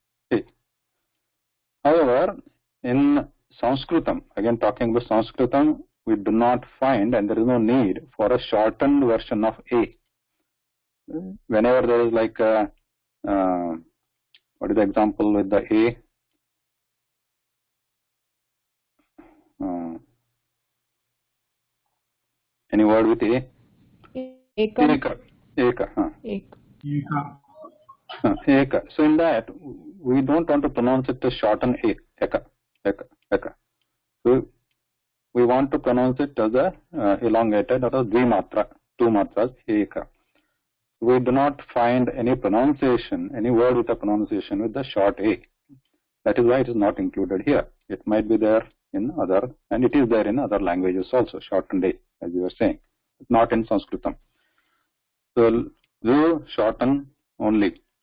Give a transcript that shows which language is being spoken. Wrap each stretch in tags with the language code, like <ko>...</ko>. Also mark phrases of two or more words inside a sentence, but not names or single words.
<en>However, in Sanskritam, again talking about Sanskritam, we do not find, and there is no need for a shortened version of A. Whenever there is like what is the example with the A? Any word with A? Eka. Eka. So in that, we don't want to pronounce it as shortened A. Eka. So we want to pronounce it as a elongated or a dvimatra, two matras, Eka. We do not find any pronunciation, any word with a pronunciation with the short A. That is why it is not included here. It might be there in other, and it is there in other languages also, shortened A, as you were saying, but not in Sanskritam. So, you shorten only.</en>